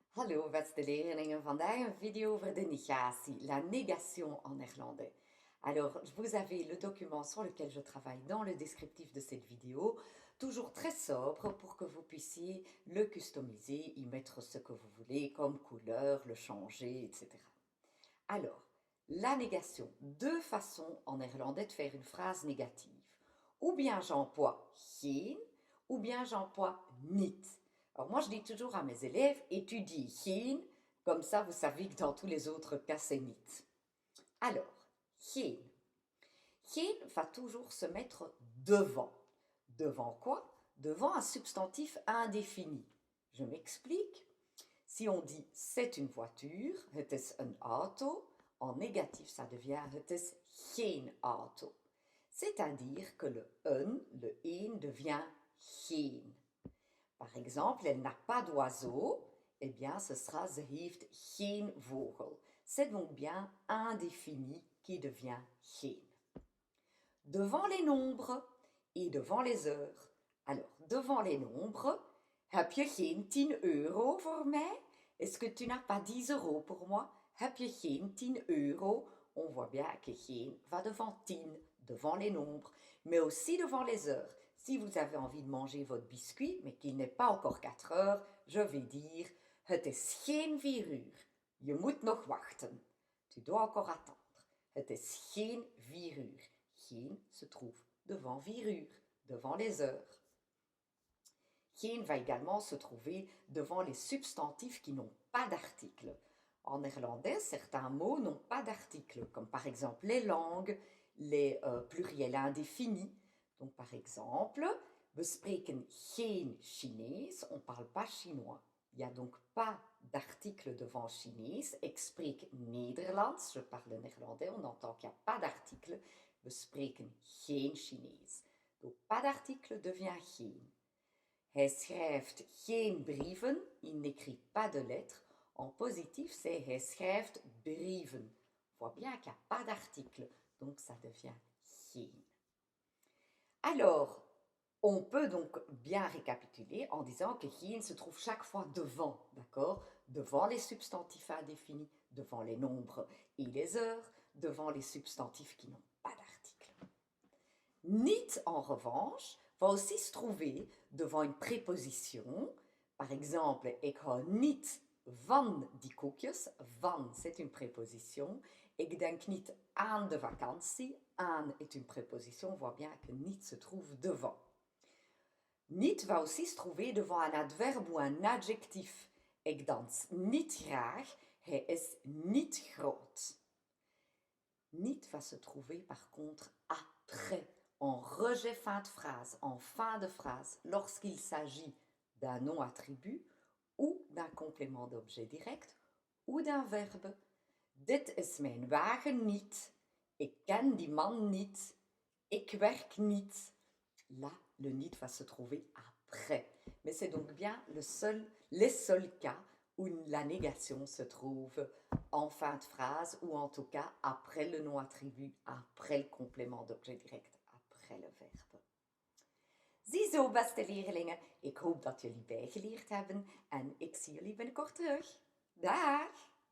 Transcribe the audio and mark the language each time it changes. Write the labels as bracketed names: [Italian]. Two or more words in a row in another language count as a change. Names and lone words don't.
[Dutch] Hallo beste leerlingen, vandaag een video over de negatie, [French] la négation en néerlandais. Alors, vous avez le document sur lequel je travaille dans le descriptif de cette vidéo, toujours très sobre pour que vous puissiez le customiser, y mettre ce que vous voulez comme couleur, le changer, etc. Alors, la négation, deux façons en néerlandais de faire une phrase négative. Ou bien j'emploie geen, ou bien j'emploie niet. Alors moi, je dis toujours à mes élèves, étudie geen, comme ça vous savez que dans tous les autres cas, c'est niet. Alors, geen. Geen va toujours se mettre devant. Devant quoi? Devant un substantif indéfini. Je m'explique. Si on dit c'est une voiture, [Dutch] het is een auto, [French] en négatif ça devient [Dutch] het is geen auto. [French] C'est-à-dire que le een devient geen. Par exemple, elle n'a pas d'oiseau, eh bien ce sera [Dutch] ze heeft geen vogel. [French] C'est donc bien indéfini qui devient geen. Devant les nombres et devant les heures. Alors, devant les nombres, [Dutch] heb je geen 10 euro voor mij? [French] Est-ce que tu n'as pas 10 euros pour moi? [Dutch] Heb je geen 10 euro? [French] On voit bien que geen va devant 10, devant les nombres, mais aussi devant les heures. Si vous avez envie de manger votre biscuit, mais qu'il n'est pas encore 4 heures, je vais dire [Dutch] het is geen 4 uur. Je moet nog wachten. [French] Tu dois encore attendre. [Dutch] Het is geen 4 uur. [French] Geen se trouve devant 4 uur, devant les heures. Geen va également se trouver devant les substantifs qui n'ont pas d'article. En néerlandais, certains mots n'ont pas d'article, comme par exemple les langues, les pluriels indéfinis. Donc par exemple, [Dutch] we spreken geen Chinees, [French] on ne parle pas chinois. Il n'y a donc pas d'article devant Chinees. [Dutch] Ik spreek Nederlands, [French] je parle néerlandais, on entend qu'il n'y a pas d'article. [Dutch] We spreken geen Chinees. [French] Donc pas d'article devient geen. [Dutch] Hij schrijft geen brieven, [French] il n'écrit pas de lettres. En positif, c'est [Dutch] hij schrijft brieven. [French] On voit bien qu'il n'y a pas d'article, donc ça devient geen. Alors, on peut donc bien récapituler en disant que geen se trouve chaque fois devant, d'accord? Devant les substantifs indéfinis, devant les nombres et les heures, devant les substantifs qui n'ont pas d'article. Niet, en revanche, va aussi se trouver devant une préposition. Par exemple, [Dutch] ik hou niet van die koekjes. [French] Van, c'est une préposition. [Dutch] Ik denk niet aan de vakantie. [French] Aan est une préposition. On voit bien que niet se trouve devant. Niet va aussi se trouver devant un adverbe ou un adjectif. [Dutch] Ik dans niet graag. Hij is niet groot. [French] Niet va se trouver par contre après, en rejet fin de phrase, en fin de phrase, lorsqu'il s'agit d'un nom-attribut ou d'un complément d'objet direct ou d'un verbe. [Dutch] Dit is mijn wagen niet. Ik ken die man niet. Ik werk niet. [French] Là, le niet va se trouver après. Mais c'est donc bien les seuls cas où la négation se trouve en fin de phrase ou en tout cas après le nom-attribut, après le complément d'objet direct, après le verbe. [Dutch] Ziezo, beste leerlingen, ik hoop dat jullie bijgeleerd hebben en ik zie jullie binnenkort terug. Dag!